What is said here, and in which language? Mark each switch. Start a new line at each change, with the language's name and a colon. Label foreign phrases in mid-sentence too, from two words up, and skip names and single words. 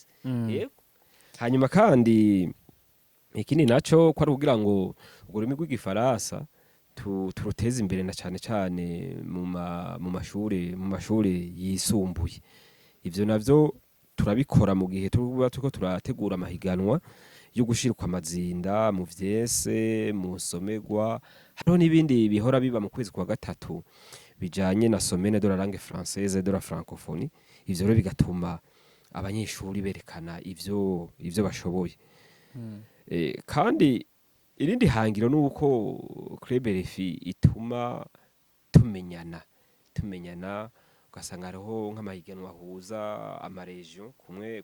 Rundi: yego hanyuma kandi ikindi naco ko ari kugira ngo urwo rurimi rw'igifaransa turuteze imbere na cane cane mu mashure yisumbuye ivyo navyo turabikora mu gihe turiko turategura amahiganwa yo gushirwa amazinda mu vyese mu nsomerwa hariho n'ibindi bihora biba mu kwezi kwa gatatu bijanye na
French: semaine de la langue française de la francophonie
Rundi: ivyo rero bigatuma abanyeshuri berekana ivyo bashoboye kandi irindi hangiro nuko Club RFI ituma tumenyana ugasanga hariho nk'amahiganwa ahuza amaregion kumwe